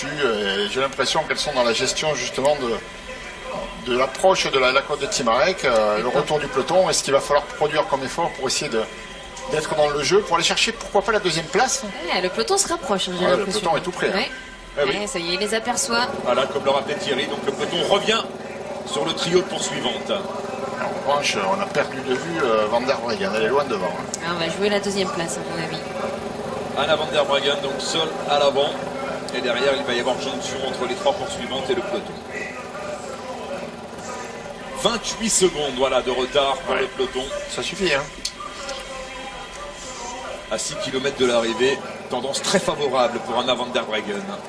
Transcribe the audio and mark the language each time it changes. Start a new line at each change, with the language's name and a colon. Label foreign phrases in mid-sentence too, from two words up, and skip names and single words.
French: J'ai l'impression qu'elles sont dans la gestion justement de l'approche de la côte de Timarec, le retour du peloton, et ce qu'il va falloir produire comme effort pour essayer d'être dans le jeu, pour aller chercher pourquoi pas la 2e place. Ouais, le peloton se rapproche, j'ai le peloton est tout prêt. Ouais. Ah oui. Ouais, ça y est, il les aperçoit. Voilà, comme le rappelait Thierry, donc le peloton revient sur le trio de poursuivantes. En revanche, on a perdu de vue Van der Breggen, elle est loin devant. Ah, on va jouer la 2e place, à mon avis. Anna van der Breggen, donc seule à l'avant. Et derrière, il va y avoir jonction entre les 3 poursuivantes et le peloton. 28 secondes voilà, de retard pour le peloton. Ça suffit, hein. À 6 km de l'arrivée, tendance très favorable pour Anna van der Breggen.